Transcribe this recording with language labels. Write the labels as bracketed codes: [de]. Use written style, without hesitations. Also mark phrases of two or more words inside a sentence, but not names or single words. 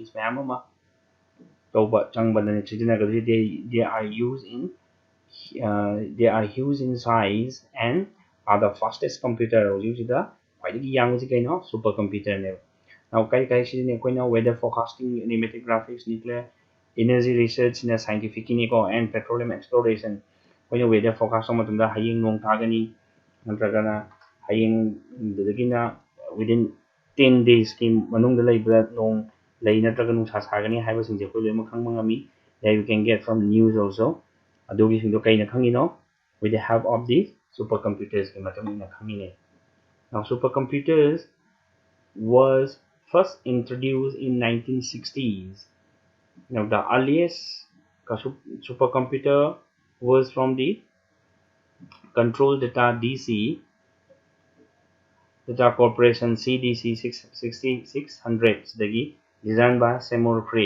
[en] They are used in size and are the fastest computer. Supercomputer. Now, weather forecasting, animated graphics, nuclear energy research, scientific and petroleum exploration. Weather forecast [mni] haying nong tagani natragana haying [en] within 10 days [mni] ki manungda laibra nong lay natraga nung sasagani haiba singje ko loy makhang mangami [en] that you can get from news also. [mni] Adogi singdo kay nakhangino [en] with the help of the supercomputers [mni] ki matami nakhangine. [en] Now supercomputers was first introduced in 1960s. Now the earliest supercomputer was from the Control Data DC Data Corporation CDC 6600 designed by Seymour Cray.